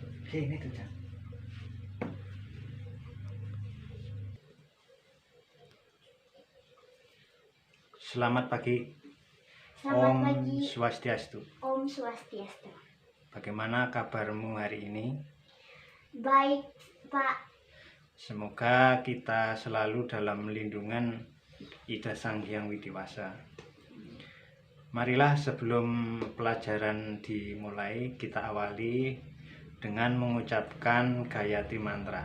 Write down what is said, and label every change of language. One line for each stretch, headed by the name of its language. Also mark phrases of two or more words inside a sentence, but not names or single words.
Indonesian: Ini tuh, Jan. Selamat pagi. Selamat Om pagi. Swastiastu. Om Swastiastu. Bagaimana kabarmu hari ini? Baik, Pak. Semoga kita selalu dalam lindungan Ida Sang Hyang Widiwasa. Marilah sebelum pelajaran dimulai, kita awali dengan mengucapkan Gayatri Mantra.